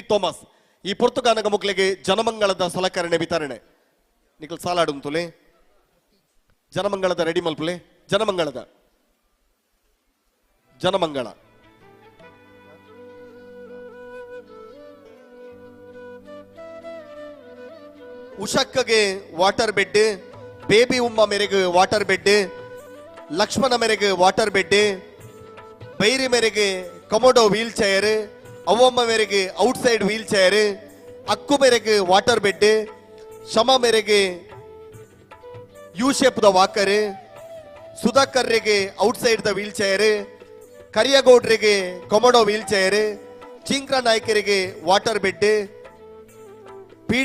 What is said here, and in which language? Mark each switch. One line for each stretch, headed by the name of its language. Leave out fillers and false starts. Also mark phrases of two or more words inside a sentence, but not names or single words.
Tulu: ಥೋಮಸ್ ಈ ಪುರ್ತುಗಾನಗ ಮುಗ್ಲೆಗೆ ಜನಮಂಗಳದ ಸಲಕರಣೆ ವಿತರಣೆ ನಿಖಲ್ ಸಾಲಾಡುಂತುಲೆ. ಜನಮಂಗಳದ ರೆಡಿ ಮಲ್ಪುಲೆ ಜನಮಂಗಳ ಉಷಕ್ಕಗೆ
English: water bed,
Tulu: ಬೇಬಿ ಉಮ್ಮ ಮೇರೆಗೆ
English: water bed,
Tulu: ಲಕ್ಷ್ಮಣ ಮೇರೆಗೆ
English: water bed,
Tulu: ಬೈರಿ ಮೇರೆಗೆ
English: commode wheel chair,
Tulu: ಅವ್ವಮ್ಮ ಮೇರೆಗೆ
English: outside wheel chair,
Tulu: ಅಕ್ಕು ಮೇರೆಗೆ
English: water bed,
Tulu: ಶಮ ಮೇರೆಗೆ
English: U shape
Tulu: ದ ವಾಕರ್, ಸುಧಾಕರ್ರಿಗೆ ಔಟ್ಸೈಡ್ ದ
English: wheel chair,
Tulu: ಕರಿಯಗೌಡ್ರಿಗೆ
English: commode wheel chair,
Tulu: ಚಿಂಕ್ರ ನಾಯ್ಕರಿಗೆ
English: water bed,
Tulu: ಪಿ.ಡಿ.